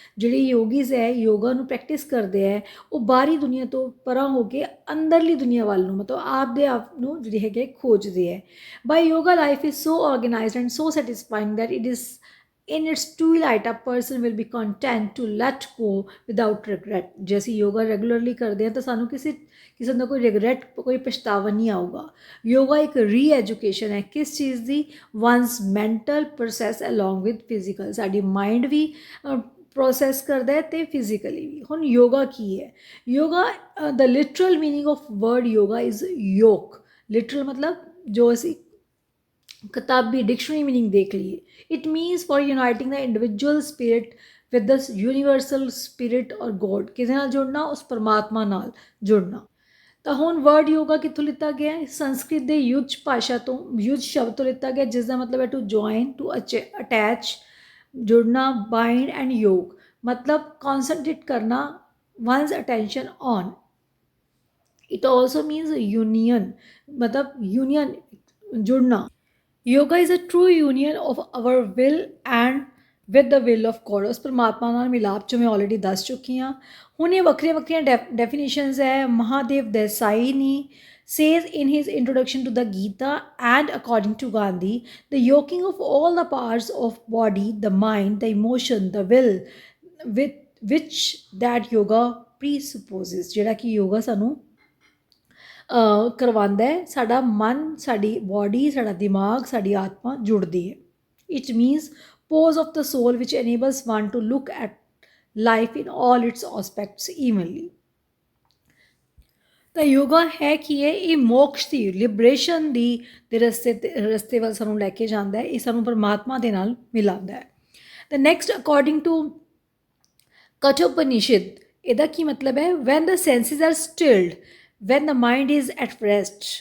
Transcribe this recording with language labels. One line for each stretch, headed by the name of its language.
Punjabi: ਜਿਹੜੇ ਯੋਗੀਜ਼ ਹੈ, ਯੋਗਾ ਨੂੰ ਪ੍ਰੈਕਟਿਸ ਕਰਦੇ ਹੈ, ਉਹ ਬਾਹਰੀ ਦੁਨੀਆ ਤੋਂ ਪਰਾਂ ਹੋ ਕੇ ਅੰਦਰਲੀ ਦੁਨੀਆ ਵੱਲ ਨੂੰ, ਮਤਲਬ ਆਪਦੇ ਆਪ ਨੂੰ ਜਿਹੜੇ ਹੈਗੇ ਖੋਜਦੇ ਹੈ।
English: By yoga life is so organised and so satisfying that it is in its twilight a person will be content to let go without regret।
Punjabi: ਜੇ ਅਸੀਂ ਯੋਗਾ ਰੈਗੂਲਰਲੀ ਕਰਦੇ ਹਾਂ ਤਾਂ ਸਾਨੂੰ ਕਿਸੇ ਕਿਸਮ ਦਾ ਕੋਈ ਰਿਗਰੈਟ, ਕੋਈ ਪਛਤਾਵਾ ਨਹੀਂ ਆਊਗਾ। ਯੋਗਾ ਇੱਕ ਰੀ-ਐਜੂਕੇਸ਼ਨ ਹੈ ਕਿਸ ਚੀਜ਼ ਦੀ?
English: One's mental process along with physical.
Punjabi: ਸਾਡੀ ਮਾਈਂਡ ਵੀ ਪ੍ਰੋਸੈਸ ਕਰਦਾ ਹੈ ਅਤੇ ਫਿਜ਼ੀਕਲੀ ਵੀ। ਹੁਣ ਯੋਗਾ ਕੀ ਹੈ?
English: Yoga the literal meaning of word yoga is yoke.
Punjabi: Literal ਮਤਲਬ ਜੋ ਅਸੀਂ किताबी डिक्शनरी मीनिंग देख लीए.
English: It means for uniting the individual spirit with the universal spirit और God.
Punjabi: किसी नाल जुड़ना, उस परमात्मा नाल जुड़ना. ਤਾਂ ਹੁਣ ਵਰਡ ਯੋਗਾ ਕਿੱਥੋਂ ਲਿੱਤਾ ਗਿਆ ਹੈ? ਸੰਸਕ੍ਰਿਤ ਦੇ ਯੁਜ ਭਾਸ਼ਾ ਤੋਂ, ਯੁਜ ਸ਼ਬਦ ਤੋਂ ਲਿੱਤਾ ਗਿਆ, ਜਿਸ ਦਾ ਮਤਲਬ ਹੈ
English: to join, to attach,
Punjabi: ਜੁੜਨਾ, ਬਾਈਂਡ ਐਂਡ ਯੋਗ, ਮਤਲਬ ਕੌਨਸਨਟਰੇਟ ਕਰਨਾ, ones attention on.
English: it also means union,
Punjabi: ਮਤਲਬ ਯੂਨੀਅਨ, ਜੁੜਨਾ.
English: Yoga is a true union of our will and with the will of God.
Punjabi: ਉਸ ਪਰਮਾਤਮਾ ਨਾਲ ਮਿਲਾਪ, ਜੋ ਮੈਂ ਆਲਰੇਡੀ ਦੱਸ ਚੁੱਕੀ ਹਾਂ. ਹੁਣ ਇਹ ਵੱਖਰੀਆਂ ਵੱਖਰੀਆਂ ਡੈਫੀਨੇਸ਼ਨਸ ਹੈ.
English: ਮਹਾਦੇਵ ਦੇਸਾਈ ਨੇ says in his introduction to the Gita, and according to Gandhi, the yoking of all the parts of body, the mind, the emotion, the will, with which that yoga presupposes.
Punjabi: ਜਿਹੜਾ ਕਿ ਯੋਗਾ ਸਾਨੂੰ ਕਰਵਾਉਂਦਾ ਹੈ, ਸਾਡਾ ਮਨ, ਸਾਡੀ ਬੋਡੀ, ਸਾਡਾ ਦਿਮਾਗ, ਸਾਡੀ ਆਤਮਾ ਜੁੜਦੀ ਹੈ.
English: It means pose of the soul which enables one to look at life in all its aspects evenly.
Punjabi: ਤਾਂ ਯੋਗਾ ਹੈ ਕੀ ਹੈ? ਇਹ ਮੋਕਸ਼ ਦੀ, ਲਿਬਰੇਸ਼ਨ ਦੇ ਰਸਤੇ ਵੱਲ ਸਾਨੂੰ ਲੈ ਕੇ ਜਾਂਦਾ ਹੈ. ਇਹ ਸਾਨੂੰ ਪਰਮਾਤਮਾ ਦੇ ਨਾਲ ਮਿਲਾਉਂਦਾ ਹੈ. ਤਾਂ ਨੈਕਸਟ, ਅਕੋਰਡਿੰਗ ਟੂ ਕਠੋਪਨਿਸ਼ਦ, ਇਹਦਾ ਕੀ ਮਤਲਬ ਹੈ?
English: When the senses are stilled, when the mind is at rest.